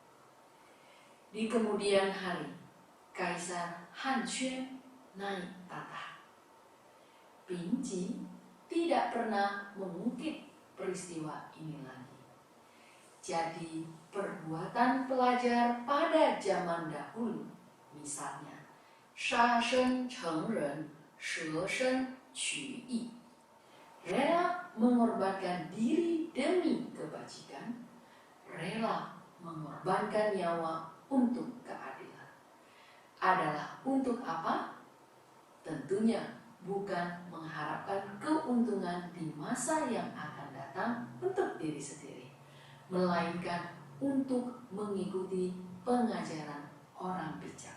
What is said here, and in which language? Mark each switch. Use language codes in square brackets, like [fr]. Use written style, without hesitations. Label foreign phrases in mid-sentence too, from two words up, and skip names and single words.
[id] Di kemudian hari, Kaisar Han Xuan naik tahta. Ping Ji tidak pernah mengungkit peristiwa ini lagi. Jadi perbuatan pelajar pada zaman dahulu, misalnya [zh] 杀身成仁，舍身取义. [id] Rela mengorbankan diri demi kebajikan, rela mengorbankan nyawa untuk keadilan. Adalah untuk apa? Tentunya bukan mengharapkan keuntungan di masa yang akan datang untuk diri sendiri, melainkan untuk mengikuti pengajaran orang bijak.